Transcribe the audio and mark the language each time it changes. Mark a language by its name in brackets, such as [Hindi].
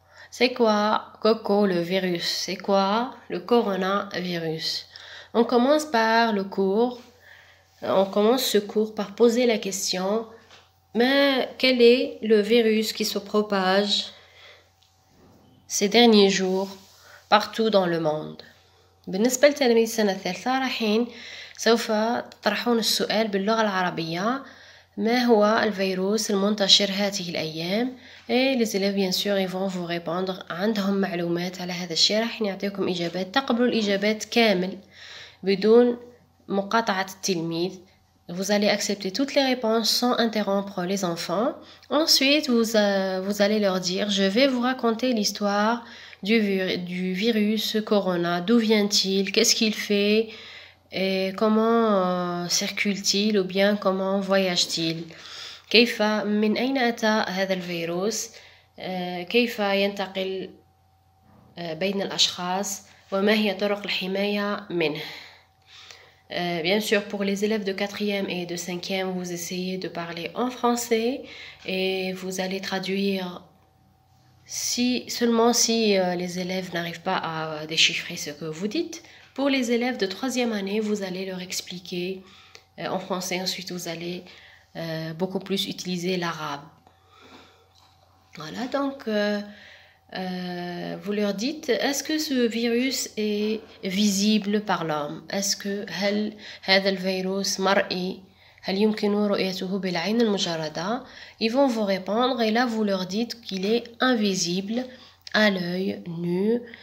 [French] C'est quoi, Coco, le virus? C'est quoi le coronavirus? On commence ce cours par poser la question, mais quel est le virus qui se propage ces derniers jours partout dans le monde? [Arabic] بالنسبة لتلاميذ السنة الثالثة رايحين سوف تطرحون السؤال باللغة العربية. ما هو الفيروس المنتشر هذه الأيام؟ [French] et les élèves bien sûr ils vont vous répondre. [Arabic] عندهم معلومات على هذا الشيء، راح نعطيكم إجابات، تقبلوا الإجابات كامل بدون مقاطعة التلميذ. [French] Vous allez accepter toutes les réponses sans interrompre les enfants. Ensuite, vous allez leur dire, je vais vous raconter l'histoire du virus Corona. D'où vient-il? Qu'est-ce qu'il fait? Et comment circule-t-il? Ou bien comment voyage-t-il? [Arabic] كيف من أين أتى هذا الفيروس؟ كيف ينتقل بين الأشخاص؟ وما هي طرق الحماية منه؟ [French] Bien sûr, pour les élèves de 4e et de 5e, vous essayez de parler en français et vous allez traduire seulement si les élèves n'arrivent pas à déchiffrer ce que vous dites. Pour les élèves de 3e année, vous allez leur expliquer en français. Ensuite, vous allez beaucoup plus utiliser l'arabe. Voilà, donc vous leur dites, est-ce que ce virus est visible par l'homme? Est-ce que [Arabic] هذا الفيروس مرئي؟ هل يمكن رؤيته بالعين المجردة? [French] Ils vont vous répondre et là vous leur dites qu'il est invisible à l'œil nu.